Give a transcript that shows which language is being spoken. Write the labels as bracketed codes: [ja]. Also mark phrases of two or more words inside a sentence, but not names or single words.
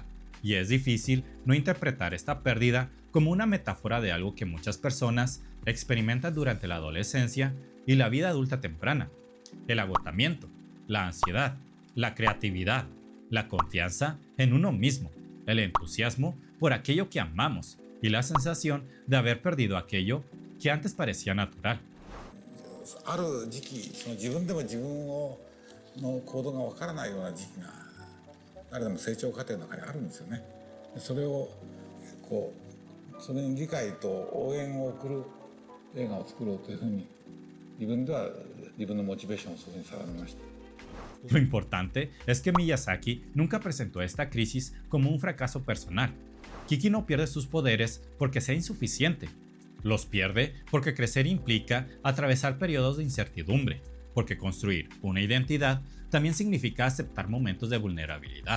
[es] Y es difícil no interpretar esta pérdida como una metáfora de algo que muchas personas experimentan durante la adolescencia y la vida adulta temprana: el agotamiento, la ansiedad, la creatividad, la confianza en uno mismo, el entusiasmo por aquello que amamos y la sensación de haber perdido aquello que antes parecía natural. [ja] ある時期、その自分でも自分の行動がわからないような時期が誰でも成長過程の中にあるんですよね。それをこうそれに理解と応援を送る映画を作ろうというふうに自分では自分のモチベーションをそこに定めました。 [es] Lo importante es que Miyazaki nunca presentó esta crisis como un fracaso personal. Kiki no pierde sus poderes porque sea insuficiente. Los pierde porque crecer implica atravesar periodos de incertidumbre, porque construir una identidad también significa aceptar momentos de vulnerabilidad.